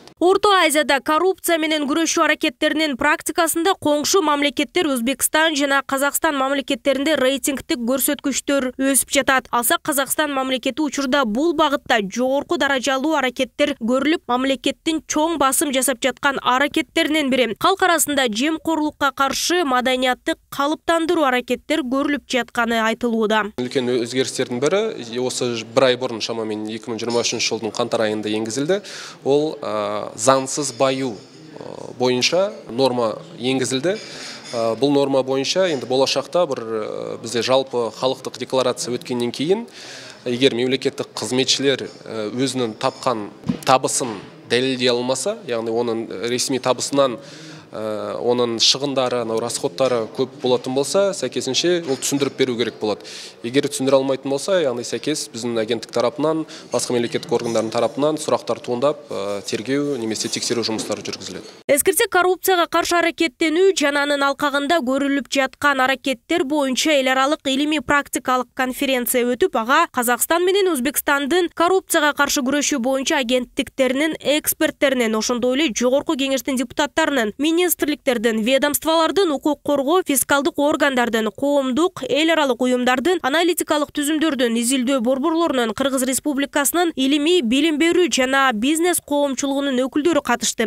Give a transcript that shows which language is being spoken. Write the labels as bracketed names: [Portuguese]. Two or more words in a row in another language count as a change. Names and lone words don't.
[Kyrgyz] Орто Азияда коррупция менен күрөшүү аракеттеринин практикасында коңшу мамлекеттер Өзбекстан жана Казакстан мамлекеттеринде рейтингдик көрсөткүчтөр өсүп жатат. Алсак Казакстан мамлекети учурда бул багытта жогорку даражалуу аракеттер көрүлүп, мамлекеттин чоң басым жасап жаткан аракеттеринин бири. Калк арасында жемкорлукка каршы маданиятты калыптандыруу аракеттер көрүлүп жатканы айтылууда. [Kazakh] Үлкен өзгеристердин бири осы бір ай бұрын шамамен 2023 жылдың қаңтар айында енгізілді. Ол заңсыз баю бойынша норма енгізілді. Бұл норма бойынша енді болашақта бізде жалпы халықтық декларация өткеннен кейін, егер мемлекеттік қызметшілер өзінің тапқан табысын дәлелдей алмаса, яғни оның ресми табысынан оның шығындары, расходтары көп болатын болса, сәйкесінше ол түсіндіріп беру керек болады. Егер түсіндіре алмайтын болса, яғни сәйкес біздің агенттік тарапынан, басқа мемлекеттік органдардың тарапынан сұрақтар туындап, тергеу немесе тексеру жұмыстары жүргізіледі. [Kyrgyz] Эскерсек, коррупцияга каршы аракеттенүү жана анын алкагында көрүлүп жаткан аракеттер боюнча эл аралык илимий практикалык конференция өтүп, ага Казакстан менен Өзбекстандын коррупцияга каршы күрөшүү боюнча агенттиктеринин эксперттеринин, ошондой эле жогорку кеңештин депутаттарынын, министрликтердин, ведомстволордун, укук коргоо, фискалдык органдардын, коомдук, эл аралык уюмдардын, аналитикалык түзүмдөрдүн, изилдөө борборлорунун, Кыргыз Республикасынын илимий билим берүү жана бизнес коомчулугунун өкүлдөрү катышты.